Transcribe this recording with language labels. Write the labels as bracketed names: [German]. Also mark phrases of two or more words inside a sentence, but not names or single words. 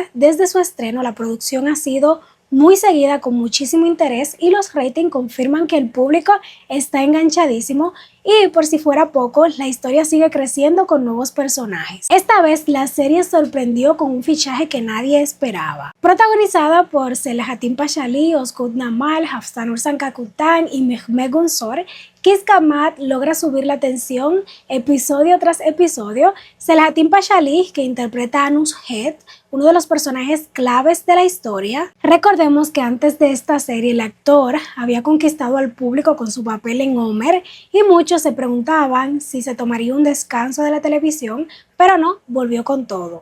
[Spanish] Desde su estreno, la producción ha sido muy seguida con muchísimo interés y los ratings confirman que el público está enganchadísimo y por si fuera poco, la historia sigue creciendo con nuevos personajes. Esta vez la serie sorprendió con un fichaje que nadie esperaba. Protagonizada por Selahattin Pashali, Özgür Namal, Hafsanur Sankakutan y Mehmet Günsor, Kıskanmak logra subir la tensión episodio tras episodio. Selahattin Pashali, que interpreta a Nusret, uno de los personajes claves de la historia. Recordemos que antes de esta serie el actor había conquistado al público con su papel en Homer y muchos se preguntaban si se tomaría un descanso de la televisión, pero no, volvió con todo.